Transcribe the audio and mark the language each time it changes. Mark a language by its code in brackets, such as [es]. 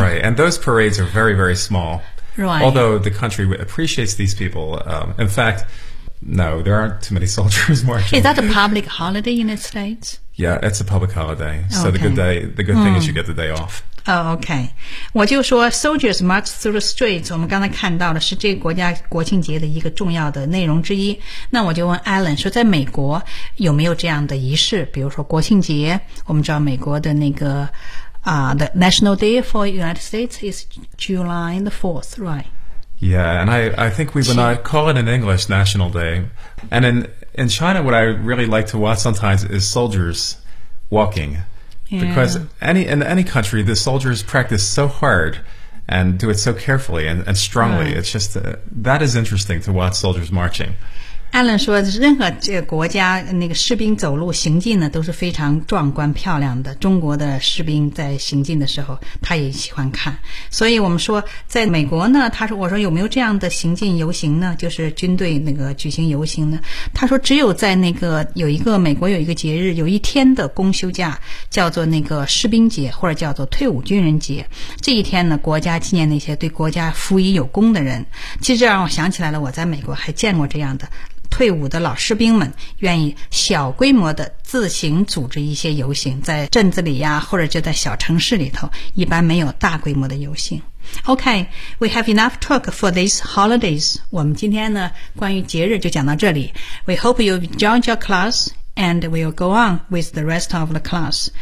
[en] Right, and those parades are very, very small. Right. Although the country appreciates these people, in fact... No, there aren't too many soldiers marching. Is that a public holiday in the United States? Yeah, it's a public holiday. So okay. the good thing is you get the day off. Oh, okay. [zh] 我就说 [en] soldiers march through the streets. [zh] 我们刚才看到的是这个国家国庆节的一个重要的内容之一。那我就问 Alan 说，在美国有没有这样的仪式？比如说国庆节，我们知道美国的那个 [en] the National Day for United States is July the 4th, right? Yeah, and I think we would not call it in English National Day. And in China, what I really like to watch sometimes is soldiers walking. Yeah. Because in any country, the soldiers practice so hard and do it so carefully and strongly. Right. It's just, that is interesting to watch soldiers marching. [zh] Alan 说任何这个国家那个士兵走路行进呢都是非常壮观漂亮的，中国的士兵在行进的时候他也喜欢看，所以我们说在美国呢，他说，我说有没有这样的行进游行呢，就是军队那个举行游行呢，他说只有在那个有一个美国有一个节日，有一天的公休假叫做那个士兵节或者叫做退伍军人节，这一天呢国家纪念那些对国家服役有功的人。其实让我想起来了，我在美国还见过这样的退伍的老士兵们愿意小规模的自行组织一些游行，在镇子里呀，或者就在小城市里头，一般没有大规模的游行。 [en] Okay, we have enough talk for these holidays. [zh] 我们今天呢，关于节日就讲到这里。 [en] We hope you enjoyed your class, and we'll go on with the rest of the class.